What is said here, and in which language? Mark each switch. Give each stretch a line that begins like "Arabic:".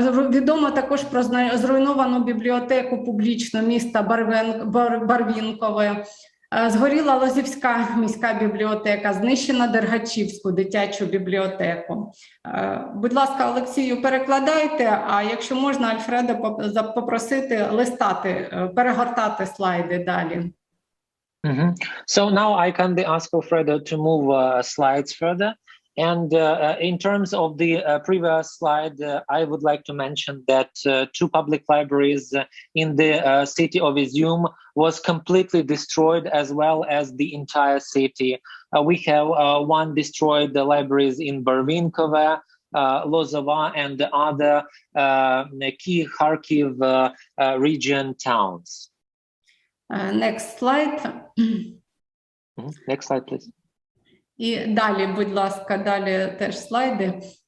Ukrainian: Відомо також про зруйновану бібліотеку публічну міста Барвінкове. Згоріла Лозівська міська бібліотека, знищена Дергачівську дитячу бібліотеку. Будь ласка, Олексію, перекладайте, а якщо можна, Альфреда попросити перегортати слайди далі.
English: So now I kindly ask Alfredo to move slides further. And in terms of the previous slide, I would like to mention that 2 public libraries in the city of Izum was completely destroyed, as well as the entire city. We have 1 destroyed libraries in Barvinkove, Lozova, and the other key Kharkiv region towns. Next slide. Next slide, please.
Ukrainian: І далі, будь ласка, далі теж слайди.